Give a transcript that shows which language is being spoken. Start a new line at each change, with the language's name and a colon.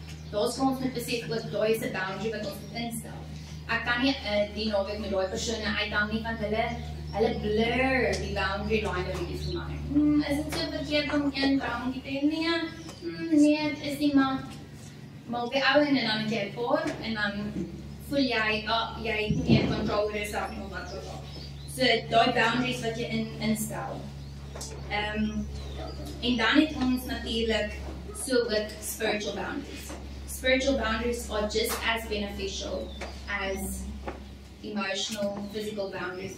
Afrikaans: Daar's ons moet besef ook daai is 'n boundary wat ons moet instel. Ek kan nie die naweek met daai persone uithang nie want hulle blur die boundary line wat ek vir my. Is dit so verkeerd om een boundary te hê? Nee, het is nie maar op die ouwe en dan het jy 'n paar en dan voel jy, jy het nie control oor jouself nie of wat ook al. So, die boundaries wat jy instel. En dan het ons natuurlijk so ook spiritual boundaries.
English: Spiritual boundaries are just as beneficial as emotional, physical boundaries.